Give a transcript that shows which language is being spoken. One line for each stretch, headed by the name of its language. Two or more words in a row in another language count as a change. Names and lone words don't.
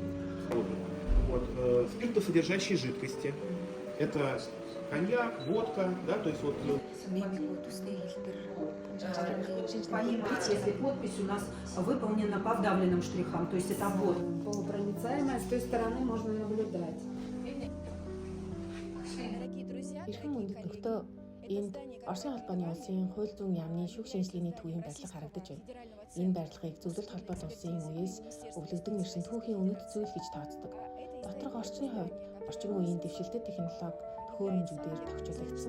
Russian: Спиртосодержащие жидкости. Это коньяк, водка, да, то есть вот. Если подпись у нас выполнена по вдавленным штрихам, то есть это обвод. Полупроницаемая, с той стороны можно наблюдать.
Mongolian: Эрхэм үндэт нөхдөө энд Оросын холбооны улсын хууль зүйн яамны шүүх шинжилгээний төвийн барилга харагдаж байна. Энэ барилгыг зөвлөлт холбоот улсын үеэс өвлөгдөн ирсэн түүхийн үнэт зүйл гэж тооцдог. Доторх орчны хувьд орчин үеийн дэвшилтэт технологи төхөөрөмжүүдээр тохижуулагдсан.